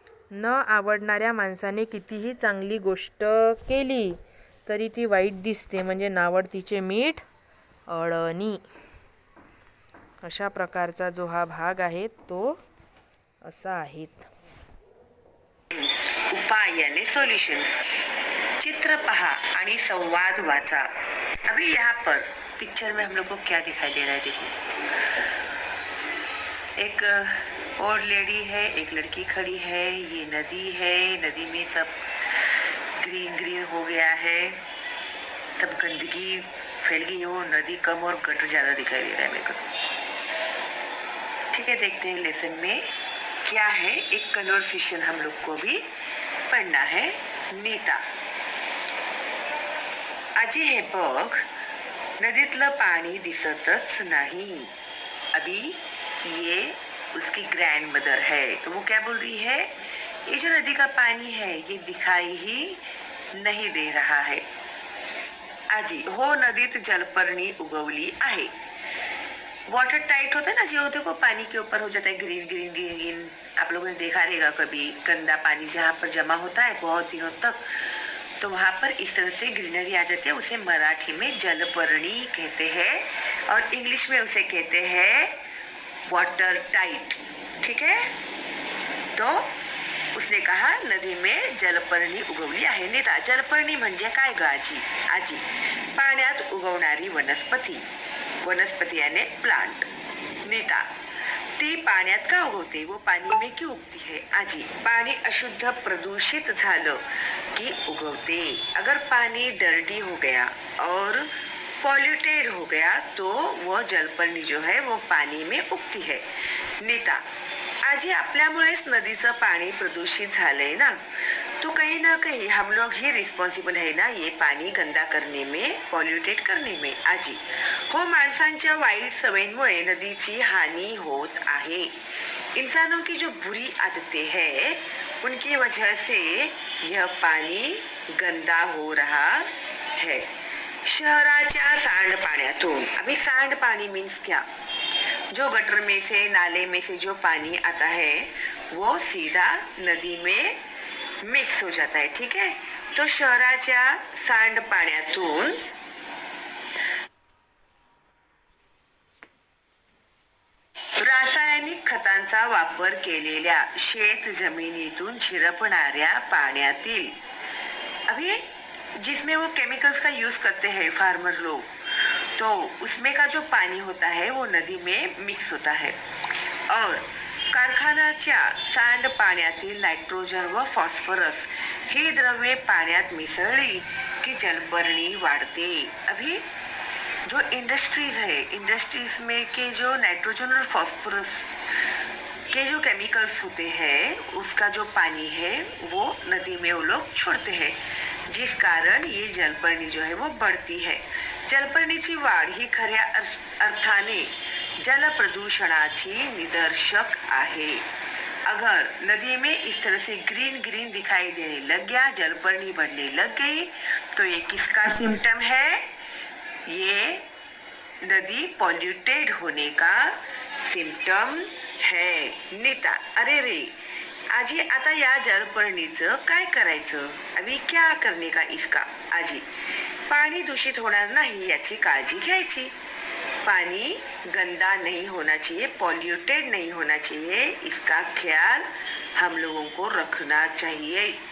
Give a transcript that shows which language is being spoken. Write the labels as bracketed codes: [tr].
[mr] न आवडणाऱ्या माणसाने कितीही चांगली गोष्ट केली तरी ती वाईट दिसते, म्हणजे नावडतीचे मीठ अळणी. अशा प्रकारचा जो हा भाग आहे तो असा आहे. [hi] उपाय यानी सॉल्यूशंस. चित्र पहा आणि संवाद वाचा. अभी यहाँ पर पिक्चर में हम लोग को क्या दिखाई दे रहा है? देखो, एक ओल्ड लेडी है, एक लड़की खड़ी है, ये नदी है, नदी में सब ग्रीन ग्रीन हो गया है, सब गंदगी फैल गई हो, नदी कम और गटर ज़्यादा दिखाई दे रहा है मेरे को तो. ठीक है, देखते हैं लेसन में क्या है. एक कन्वर्सेशन हम लोग को भी पढ़ना है. [mr] नीता, आजी हे बघ, नदीतलं पाणी दिसतच नहीं. [hi] अभी ये उसकी ग्रैंड मदर है, तो वो क्या बोल रही है? ये जो नदी का पानी है ये दिखाई ही नहीं दे रहा है. [mr] आजी, हो, नदीत जलपर्णी उगवली आहे. [hi] वाटर टाइट होता है ना, जो होते को पानी के ऊपर हो जाता है ग्रीन ग्रीन ग्रीन ग्रीन. आप लोगों ने देखा रहेगा कभी गंदा पानी जहाँ पर जमा होता है बहुत दिनों तक, तो वहाँ पर इस तरह से ग्रीनरी आ जाती है. उसे मराठी में जलपर्णी कहते हैं और इंग्लिश में उसे कहते हैं वाटर टाइट. ठीक है, तो उसने कहा नदी में जलपर्णी [mr] उगवली आहे. नीता, जलपर्णी म्हणजे काय ग आजी? आजी, पाण्यात उगवणारी वनस्पती. [hi] वनस्पती यानी प्लांट. [mr] नीता, ती पाण्यात का उगवते? [hi] वो पानी में क्यों उगती है? [mr] आजी, पानी अशुद्ध प्रदूषित झालं की उगवते. [hi] अगर पानी डर्टी हो गया और पॉल्यूटेड हो गया तो वो जलपर्णी जो है वो पानी में उगती है. नीता, [mr] आजी आपल्यामुळेच नदीचं पाणी प्रदूषित झालंय ना, [hi] तो कहीं ना कहीं हम लोग ही रिस्पॉन्सिबल है ना ये पाणी गंदा करने में, पॉल्यूटेड करने में. [mr] आजी हो, माणसांच्या वाईट सवयींमुळे नदीची हानी होत आहे. [hi] इंसानों की जो बुरी आदतें हैं उनकी वजह से यह पानी गंदा हो रहा है. [mr] शहराच्या सांडपाण्यातून, [hi] अभी सांडपाणी मीन्स क्या, जो गटर में से, नाले में से जो पानी आता है वो सीधा नदी में मिक्स हो जाता है. ठीक है, तो [mr] शहराच्या सांडपाण्यातून रासायनिक खतांचा वापर केलेल्या शेत जमिनीतून झिरपणाऱ्या पाण्यातील, [hi] अभी जिसमें वो केमिकल्स का यूज करते हैं फार्मर लोग, तो उसमें का जो पानी होता है वो नदी में मिक्स होता है. [mr] और कारखान्याच्या सांडपाण्यातील नायट्रोजन व फॉस्फरस ही द्रव्ये पाण्यात मिसळली की जलपर्णी वाढते. [hi] अभी जो इंडस्ट्रीज है, इंडस्ट्रीज में के जो नाइट्रोजन और फॉस्फोरस के जो केमिकल्स होते हैं उसका जो पानी है वो नदी में वो लोग छोड़ते हैं, जिस कारण ये जलपर्णी जो है वो बढ़ती है. [mr] जलपर्णीची वाढ ही खऱ्या अर्थाने जल प्रदूषणाची निदर्शक आहे. [hi] अगर नदी में इस तरह से ग्रीन ग्रीन दिखाई देने लग गया, जलपर्णी बढ़ने लग गई, तो ये किसका सिम्टम है? ये नदी पॉल्यूटेड होने का सिम्टम है. [mr] नीता, अरे रे आजी, आता या जलपर्णीचं काय करायचं? [hi] अभी क्या करने का इसका? [mr] आजी, पानी दूषित होणार नाही याची काळजी घ्यायची. [hi] पानी गंदा नहीं होना चाहिए, पॉल्यूटेड नहीं होना चाहिए, इसका ख्याल हम लोगों को रखना चाहिए.